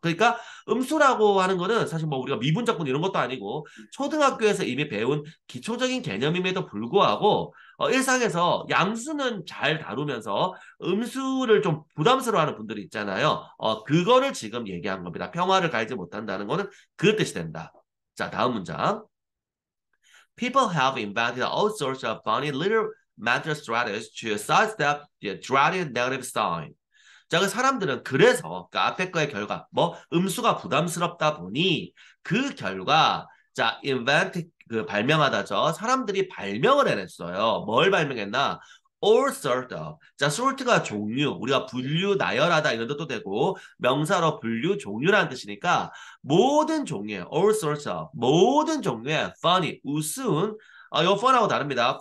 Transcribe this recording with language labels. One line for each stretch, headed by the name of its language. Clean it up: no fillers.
Korean: 그러니까 음수라고 하는 거는 사실 뭐 우리가 미분적분 이런 것도 아니고 초등학교에서 이미 배운 기초적인 개념임에도 불구하고 일상에서 양수는 잘 다루면서 음수를 좀 부담스러워하는 분들이 있잖아요. 그거를 지금 얘기한 겁니다. 평화를 가지지 못한다는 거는 그 뜻이 된다. 자, 다음 문장.
English: People have invented all sorts of funny little mental strategies to sidestep the dreaded negative sign.
Korean: 자, 그 사람들은 그래서 그 앞에 거의 결과 뭐 음수가 부담스럽다 보니 그 결과 자, invent 그 발명하다죠. 사람들이 발명을 해냈어요. 뭘 발명했나?
English: all sort of.
Korean: 자, sort가 종류, 우리가 분류, 나열하다 이런 뜻도 되고 명사로 분류, 종류라는 뜻이니까 모든 종류의
English: all sorts of
Korean: 모든 종류의 funny, 우스운 요 fun하고 다릅니다.